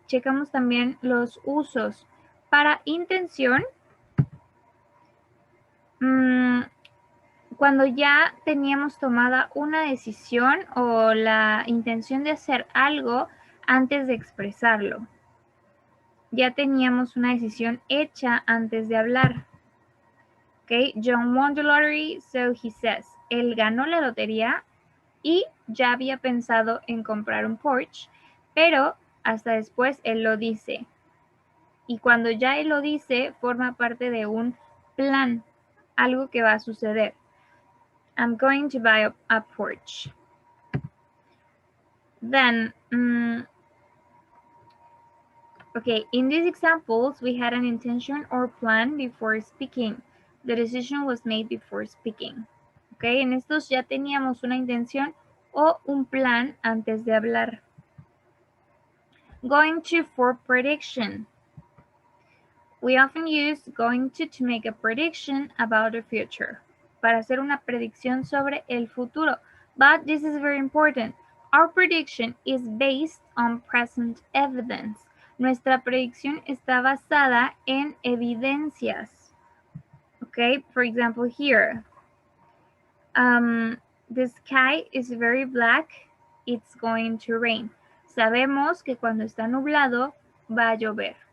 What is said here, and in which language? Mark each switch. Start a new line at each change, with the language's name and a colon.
Spanish: Checamos también los usos. Para intención, cuando ya teníamos tomada una decisión o la intención de hacer algo antes de expresarlo. Ya teníamos una decisión hecha antes de hablar.
English: Okay, John won the lottery, so he says.
Spanish: Él ganó la lotería y ya había pensado en comprar un Porsche, pero hasta después él lo dice. Y cuando ya él lo dice, forma parte de un plan, algo que va a suceder.
English: I'm going to buy a Porsche. Then, okay, in these examples, we had an intention or plan before speaking. The decision was made before speaking.
Spanish: Okay, en estos ya teníamos una intención o un plan antes de hablar.
English: Going to for prediction. We often use going to make a prediction about the future.
Spanish: Para hacer una predicción sobre el futuro.
English: But this is very important. Our prediction is based on present evidence.
Spanish: Nuestra predicción está basada en evidencias.
English: Okay, for example, here. The sky is very black. It's going to rain.
Spanish: Sabemos que cuando está nublado va a llover.